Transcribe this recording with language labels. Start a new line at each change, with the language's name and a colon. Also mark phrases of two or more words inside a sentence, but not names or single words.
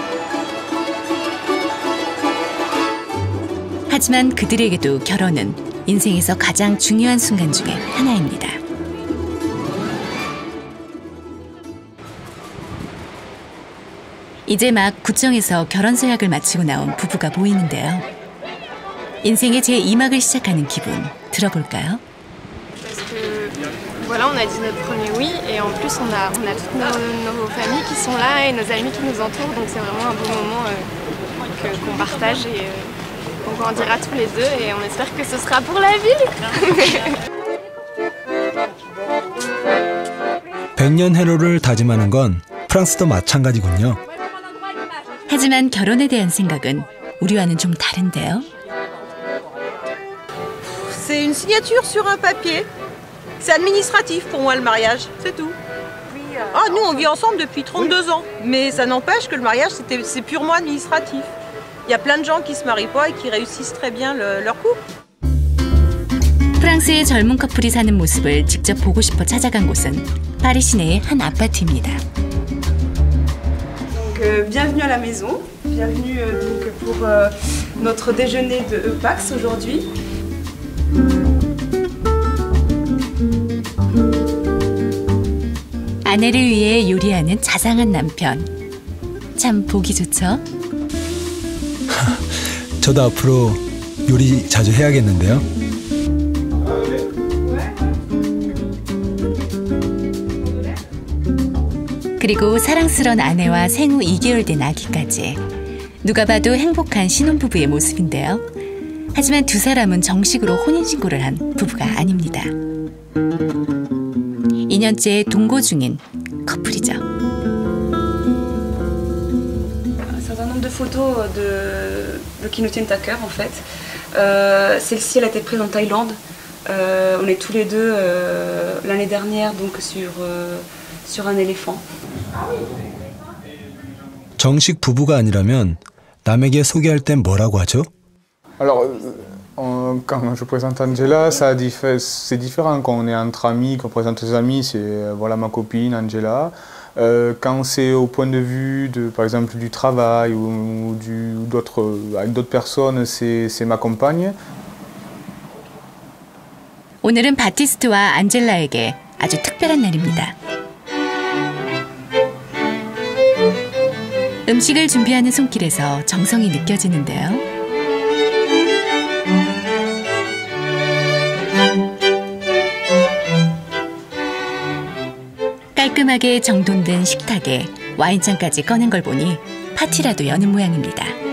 Korean: 하지만 그들에게도 결혼은 인생에서 가장 중요한 순간 중에 하나입니다. 이제 막 구청에서 결혼 서약을 마치고 나온 부부가 보이는데요. 인생의 제2막을 시작하는 기분 들어볼까요?
French: Voilà, on a dit notre premier oui et en plus on a toutes nos familles qui sont là et nos amis qui nous entourent, donc c'est vraiment un beau moment qu'on partage et qu'on grandira tous les deux et on espère que ce sera pour la vie.
Korean: 100년 해로를 다짐하는 건 프랑스도 마찬가지군요. 하지만 결혼에 대한 생각은 우리와는 좀 다른데요.
French: C'est une signature sur un papier. C'est administratif pour moi le mariage, c'est tout. Ah, nous on vit ensemble depuis 32 ans, mais ça n'empêche que le mariage c'est purement administratif. Il y a plein de gens qui se marient pas et qui réussissent très bien leur couple.
Korean: 프랑스의 젊은 커플이 사는 모습을 직접 보고 싶어 찾아간 곳은 파리 시내의 한 아파트입니다.
French: Bienvenue à la maison, bienvenue donc pour notre déjeuner de Pax aujourd'hui.
Korean: 아내를 위해 요리하는 자상한 남편. 참 보기 좋죠? 저도 앞으로 요리 자주 해야겠는데요. 그리고 사랑스러운 아내와 생후 2개월 된 아기까지. 누가 봐도 행복한 신혼부부의 모습인데요. 하지만 두 사람은 정식으로 혼인신고를 한 부부가 아닙니다. 2년째 동거 중인 커플이죠.
French: C'est un nombre de photos qui nous tiennent à cœur en fait. Celle-ci elle a été prise en Thaïlande. On est tous les deux l'année dernière donc sur un éléphant.
Korean: 정식 부부가 아니라면 남에게 소개할 땐 뭐라고 하죠?
French: Alors, quand je présente Angela, c'est différent. Quand on est entre amis, qu'on présente ses amis, c'est voilà ma copine Angela. Quand c'est au point de vue de, par exemple, du travail ou avec d'autres personnes, c'est ma compagne.
Korean: 오늘은 바티스트와 안젤라에게 아주 특별한 날입니다. 음식을 준비하는 손길에서 정성이 느껴지는데요. 깔끔하게 정돈된 식탁에 와인잔까지 꺼낸 걸 보니 파티라도 여는 모양입니다.